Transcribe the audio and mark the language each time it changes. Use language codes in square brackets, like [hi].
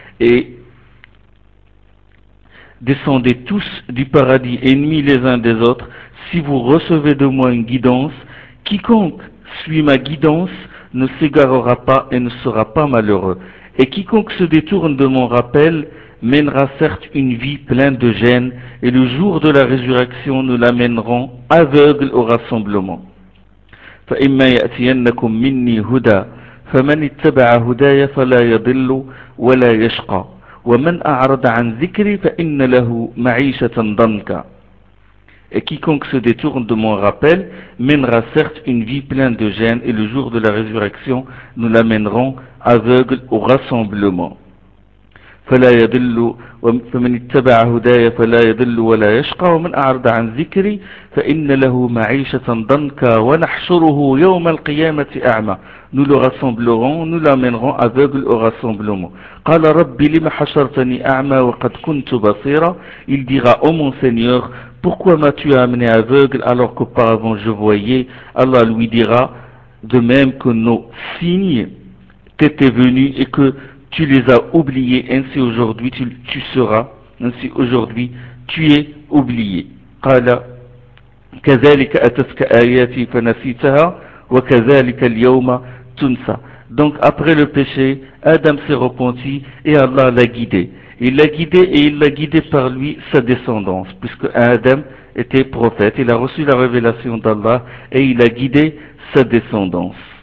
[fr] Et descendez tous du paradis, ennemis les uns des autres, si vous recevez de moi une guidance, quiconque suit ma guidance ne s'égarera pas et ne sera pas malheureux. Et quiconque se détourne de mon rappel mènera certes une vie pleine de gênes, et le jour de la résurrection nous l'amèneront aveugle au rassemblement. [ar] فإما يأتينكم مني هدى فمن اتبع هداي فلا يضل ولا يشقى ومن أعرض عن ذكري فإن له معيشة ضنكا. [fr] Et quiconque se détourne de mon rappel mènera certes une vie pleine de gênes, et le jour de la résurrection nous l'amènerons aveugle au rassemblement. [ar] فلا يضل فمن اتبع هداي فلا يضل ولا يشقى ومن أعرض عن ذكري فإن له معيشة ضنكا ونحشره يوم القيامة أعمى. [fr] Nous le rassemblerons, nous l'amènerons aveugle au rassemblement. [ar] قال ربي لم حشرتني أعمى وقد كنت بصيرا. [fr] Il dira, oh mon Seigneur, pourquoi m'as-tu amené aveugle alors qu'auparavant je voyais? Allah lui dira, de même que nos signes t'étaient venus et que tu les as oubliés, ainsi aujourd'hui tu seras, ainsi aujourd'hui tu es oublié. [ar] قال كذلك أتتك آياتي فنسيتها وكذلك اليوم تنسى. [fr] Donc après le péché, Adam s'est repenti et Allah l'a guidé. Il l'a guidé et il l'a guidé par lui sa descendance, puisque Adam était prophète, il a reçu la révélation d'Allah et il a guidé sa descendance.